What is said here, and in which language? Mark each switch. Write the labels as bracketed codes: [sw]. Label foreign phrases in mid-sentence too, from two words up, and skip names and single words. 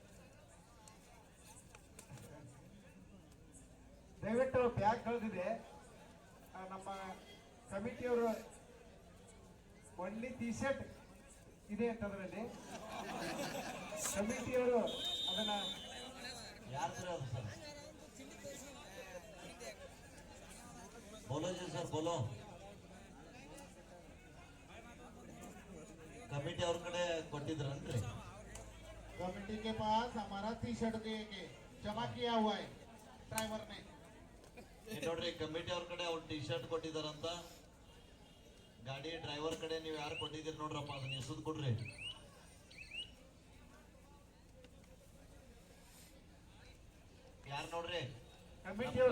[kn] ದಯವಿಟ್ಟು ಬ್ಯಾಗ್ ಕಳೆದಿದೆ. ನಮ್ಮ ಕಮಿಟಿಯವರು [en] only T-shirt [kn] ಇದೆ ಅಂತ ಅದರಲ್ಲಿ ಕಮಿಟಿಯವರು ಅದನ್ನ ಯಾರು ಸರ್ ಅದು ಸರ್ [hi] बोलो जी सर बोलो [kn] ಕಮಿಟಿ ಅವ್ರ ಕಡೆ ಕೊಟ್ಟಿದ್ರನ್ರಿ [hi] कमेटी के पास हमारा टी शर्ट देके जमा किया हुआ है ड्राइवर ने [kn] ನೋಡ್ರಿ ಕಮಿಟಿ ಅವ್ರ ಕಡೆ ಅವ್ರು ಟಿ ಶರ್ಟ್ ಕೊಟ್ಟಿದಾರಂತ ಗಾಡಿ ಡ್ರೈವರ್ ಕಡೆ ನೀವು ಯಾರು ಕೊಟ್ಟಿದ್ದೀರಿ ನೋಡ್ರಪ್ಪ ಅದನ್ನ ಎಸದ್ ಕೊಡ್ರಿ ಯಾರು ನೋಡ್ರಿ ಕಮಿಟಿ ಅವರು